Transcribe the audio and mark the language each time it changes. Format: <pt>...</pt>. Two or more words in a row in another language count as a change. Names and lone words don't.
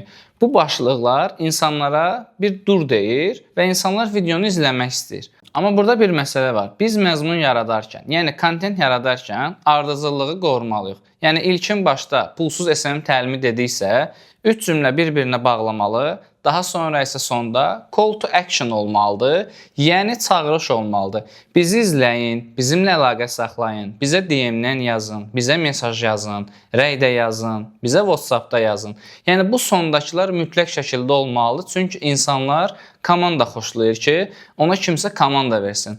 <az>Bu başlıqlar insanlara bir dur deyir və insanlar videonu izləmək istəyir. Amma burada bir məsələ var. Biz məzmun yaradarkən, yəni kontent yaradarkən ardıcıllığı qorumalıyıq. Yəni ilkin başda pulsuz SMM təlimi dediksə, 3 cümlə bir-birinə bağlamalı, daha sonra isə sonda</az> <en>call to action</en> <az>olmalıdır, yəni çağırış olmalıdır. Bizi izləyin, bizimlə əlaqə saxlayın, bizə DM-dən yazın, bizə mesaj yazın, rəydə yazın, bizə WhatsApp-da yazın. Yəni bu sondakılar mütləq şəkildə olmalıdır, çünki insanlar komanda xoşlayır ki, ona kimsə komanda versin.</az>